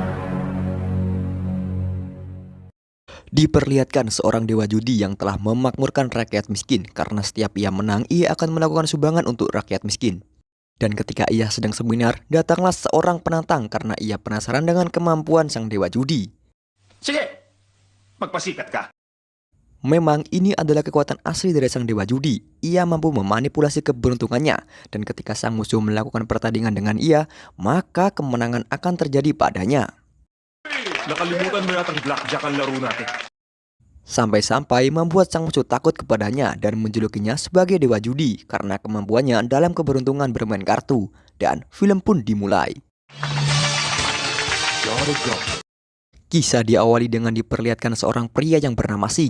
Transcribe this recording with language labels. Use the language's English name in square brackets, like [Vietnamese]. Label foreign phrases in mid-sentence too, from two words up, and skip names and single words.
[Indonesian] Diperlihatkan seorang dewa judi yang telah memakmurkan rakyat miskin. Karena setiap ia menang, ia akan melakukan sumbangan untuk rakyat miskin. Dan ketika ia sedang seminar, datanglah seorang penantang karena ia penasaran dengan kemampuan sang dewa judi. [Filipino] Sige, magpasikat ka. [Indonesian] Memang ini adalah kekuatan asli dari sang dewa judi. Ia mampu memanipulasi keberuntungannya. Dan ketika sang musuh melakukan pertandingan dengan ia, maka kemenangan akan terjadi padanya. [Filipino] Nakalimutan mo yatang blackjack ang laro natin. [Indonesian] Sampai-sampai membuat sang musuh takut kepadanya dan menjulukinya sebagai dewa judi karena kemampuannya dalam keberuntungan bermain kartu. Dan film pun dimulai. Kisah diawali dengan diperlihatkan seorang pria yang bernama Sing.